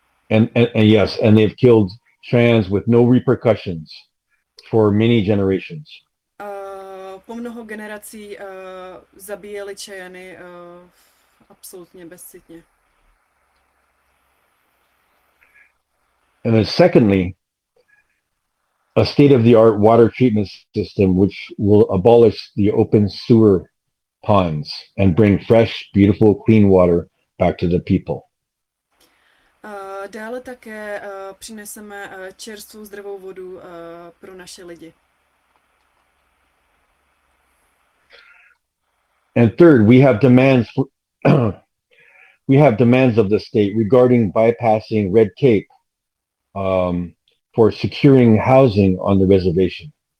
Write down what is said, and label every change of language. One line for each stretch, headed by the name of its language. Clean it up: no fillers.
English: And yes, and they've killed trans with no repercussions for many generations.
Czech: Po mnoho generací zabíjeli Čajany absolutně bezcitně.
English: And then secondly, a state-of-the-art water treatment system which will abolish the open sewer ponds and bring fresh, beautiful, clean water back to the people.
Czech: Dále také přineseme čerstvou zdravou vodu pro naše lidi.
English: And third, we have demands of the state regarding bypassing red tape for securing housing on the reservation.